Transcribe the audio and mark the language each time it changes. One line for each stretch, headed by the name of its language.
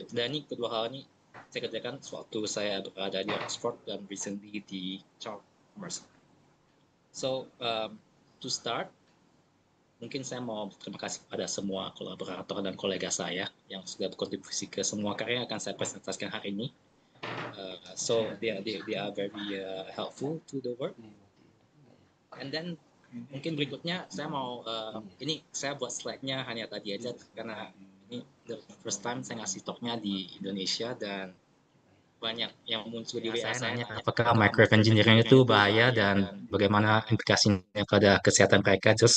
Indonesian: Dan ini kedua hal ini saya kerjakan sewaktu saya berada di Oxford dan recently di Chalmers.
English: So to start,
Indonesian: mungkin saya mau terima kasih pada semua kolaborator dan kolega saya yang sudah berkontribusi ke semua karya yang akan saya presentasikan hari ini.
English: So they are very helpful to the work. And then
Indonesian: mungkin berikutnya saya mau ini saya buat slide-nya hanya tadi aja karena ini
English: the first time
Indonesian: saya ngasih talk-nya di Indonesia dan banyak yang muncul di WA saya nanya apakah microwave engineering itu bahaya dan bagaimana implikasinya pada kesehatan mereka.